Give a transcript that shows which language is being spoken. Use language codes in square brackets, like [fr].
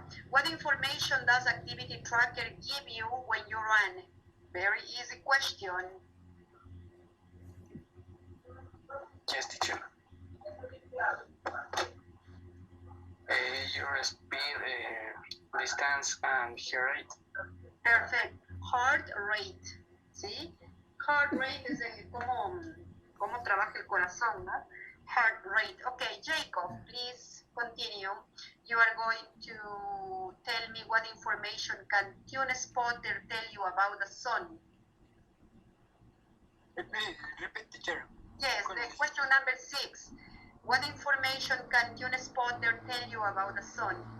[en] What information does Activity Tracker give you when you run? Very easy question. Yes, teacher. Your speed, distance, and heart rate. Perfect. Heart rate. ¿Sí? [es] Heart rate es el cómo trabaja el corazón, ¿no? [en] Heart rate. Okay, Jacob, please continue. You are going to tell me what information can Tune Spotter tell you about the sun. Repeat, teacher. Yes, the question number 6. What information can Tune Spotter tell you about the sun?